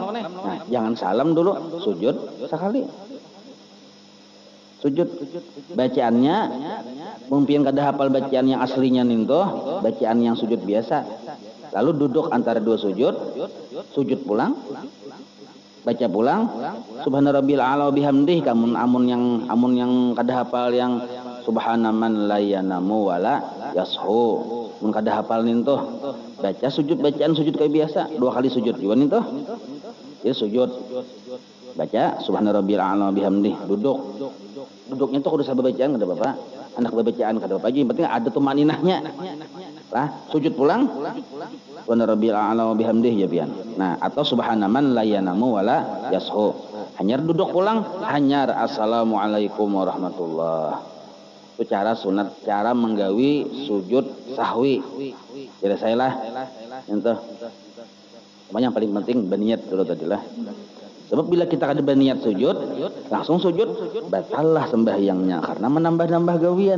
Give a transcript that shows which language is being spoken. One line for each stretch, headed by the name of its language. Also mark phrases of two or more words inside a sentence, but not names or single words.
Banjar: Nah, jangan salam dulu, sujud sekali. Sujud bacaannya mungkin kada hafal bacaan yang aslinya ninto, bacaan yang sujud biasa. Lalu duduk antara 2 sujud, sujud pulang, baca pulang,
Arabic: سبحان ربي الأعلى بحمده,
Banjar: amun yang kada hafal yang
Arabic: سبحان من لا ينام ولا يسهو.
Banjar: Mun kada hafal ninto, baca sujud bacaan sujud kayak biasa, 2 kali sujud juga ninto. Ya sujud. Baca
Arabic: سبحان ربي الأعلى بحمده,
Banjar: duduk. Duduknya tuh kudu sabar bacaan kada apa-apa. Anak bacaan kada apa-apa aja, yang penting ada tumaninahnya. Lah, sujud pulang.
Arabic: سبحان ربي الأعلى بحمده
Banjar: ya pian. Nah, atau
Arabic: سبحان من لا ينام ولا يسهو.
Banjar: Hanyar duduk pulang, hanyar
Arabic: السلام عليكم ورحمة الله.
Banjar: Itu cara sunat, cara menggawi sujud sahwi. Jadi saya lah. Itu. Yang paling penting berniat dulu tadi lah. Sebab bila kita ada berniat sujud, langsung sujud, batallah sembahyangnya karena menambah-nambah gawian.